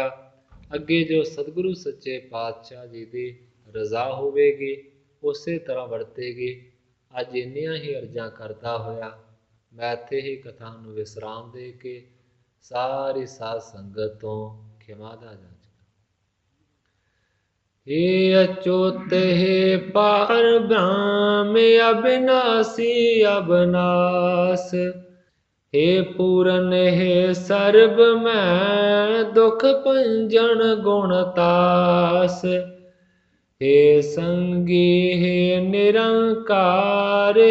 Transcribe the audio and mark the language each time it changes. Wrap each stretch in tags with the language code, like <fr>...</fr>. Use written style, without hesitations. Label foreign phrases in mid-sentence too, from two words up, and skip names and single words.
<pa>ਅੱਗੇ ਜੋ ਸਤਿਗੁਰੂ ਸੱਚੇ ਪਾਤਸ਼ਾਹ ਜੀ ਦੀ ਰਜ਼ਾ ਹੋਵੇਗੀ ਉਸੇ ਤਰ੍ਹਾਂ ਵਰਤੇਗੀ। ਅੱਜ ਇੰਨੀਆਂ ਹੀ ਅਰਜ਼ਾਂ ਕਰਦਾ ਹੋਇਆ ਮੈਂ ਇੱਥੇ ਹੀ ਕਥਾ ਨੂੰ ਵਿਸਰਾਮ ਦੇ ਕੇ ਸਾਰੀ ਸਾਧ ਸੰਗਤ ਤੋਂ ਖਿਮਾ ਦਾ ਜਾਚਦਾ। ਹੇ ਅੱਚੁਤ ਹੇ ਪਾਰ ਬ੍ਰਹਮ ਅਵਿਨਾਸ਼ੀ ਅਵਿਨਾਸ਼, ਹੇ ਪੂਰਨ ਹੇ ਸਰਬ ਮੈਂ ਦੁਖ ਭੰਜਨ ਗੁਣਤਾਸ, ਹੇ ਸੰਗੀ ਹੇ ਨਿਰੰਕਾਰ,</pa>